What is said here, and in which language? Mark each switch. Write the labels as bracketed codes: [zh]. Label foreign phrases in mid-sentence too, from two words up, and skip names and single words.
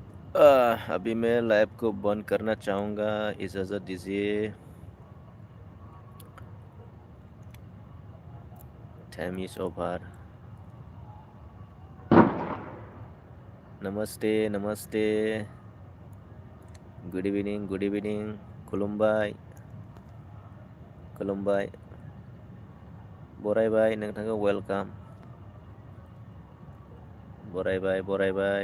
[hi] अभी मैं लाइव को बंद करना चाहूँगा, इजाज़त दीजिए। [en] Time is over. [hi] नमस्ते नमस्ते, [en] Good evening, [brx] खुलुमबाय खुलुमबाय, बरायबाय नोंथांखौ, वेलकाम, बरायबाय।